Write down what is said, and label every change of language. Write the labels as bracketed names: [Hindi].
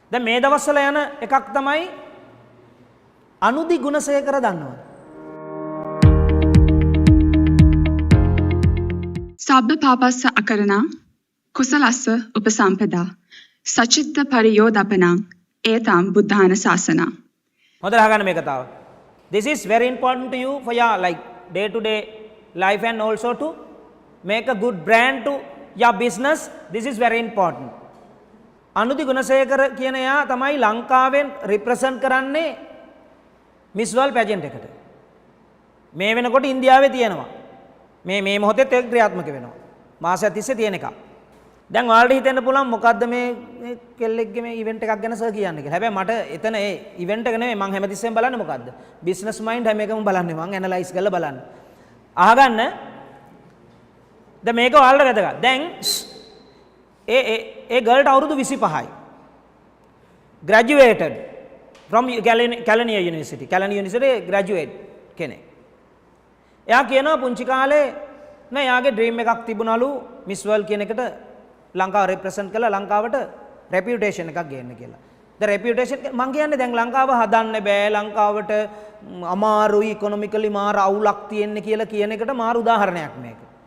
[Sinhala] දැන් මේ දවස්වල යන එකක් තමයි අනුදි ගුණසේකර දන්නවද? [Pali] සබ්බ පාපස්ස අකරණං කුසලස්ස උපසම්පදා සචිත්ත පරියෝදපනං ඒතම් බුද්ධාන ශාසනං. [Sinhala] හොඳට අහගන්න මේ කතාව. [English] This is very important to you for your like day to day life and also to make a good brand to your business. This is very important. [Sinhala] අනුදි Gunasekara කියන එයා තමයි ලංකාවෙන් රිප්‍රසන්ට් කරන්නේ මිස් වර්ල්ඩ් පැජන්ට් එකට. මේ වෙනකොට ඉන්දියාවේ තියෙනවා. මේ මොහොතේත් ඒක ක්‍රියාත්මක වෙනවා. මාසයක් තිස්සේ තියෙන එක. දැන් ඔයාලට හිතෙන්න පුළුවන් මොකද්ද මේ කෙල්ලෙක්ගේ මේ ඉවෙන්ට් එකක් ගැන සර් කියන්නේ කියලා. හැබැයි මට එතන ඒ ඉවෙන්ට් එක නෙමෙයි මම හැමතිස්සෙම බලන්නේ මොකද්ද? බිස්නස් මයින්ඩ් හැම එකම බලන්නේ මම ඇනලයිස් කරලා බලන්නේ. අහගන්න. දැන් මේක ඔයාලට වැදගත්. දැන් ඒ ගර්ල්ට අවුරුදු 25යි. [English] graduated from Kelaniya University. [Sinhala] Kelaniya University graduate කෙනෙක්. එයා කියනවා පුංචි කාලේ නෑ එයාගේ ඩ්‍රීම් එකක් තිබුණලු මිස් වර්ල්ඩ් කියන එකට ලංකාව රිප්‍රසන්ට් කරලා ලංකාවට රෙපියුටේෂන් එකක් ගේන්න කියලා. දැන් රෙපියුටේෂන් මං කියන්නේ දැන් ලංකාව හදන්න බෑ ලංකාවට අමාරුයි ඉකොනොමිකලි මාර අවුලක් තියෙන්නේ කියලා කියන එකට මාර උදාහරණයක් මේක.